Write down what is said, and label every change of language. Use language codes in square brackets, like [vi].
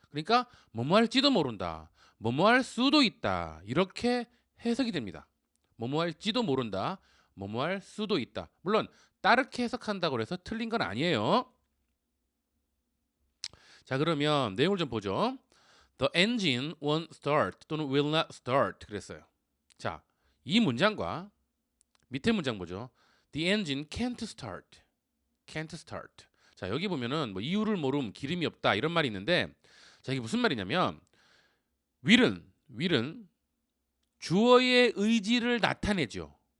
[ko] 그러니까 뭐뭐 할지도 모른다. 뭐뭐 할 수도 있다. 이렇게 해석이 됩니다. 뭐뭐 할지도 모른다. 뭐뭐 할 수도 있다. 물론 따르게 해석한다고 해서 틀린 건 아니에요. 자, 그러면 내용을 좀 보죠. [en] The engine won't start [ko] 또는 [en] will not start [ko] 그랬어요. 자, 이 문장과 밑에 문장 보죠. [en] The engine can't start. can't start. [ko] 자, 여기 보면은 뭐 이유를 모름, 기름이 없다 이런 말이 있는데 자, 이게 무슨 말이냐면 will은 주어의 의지를 나타내죠.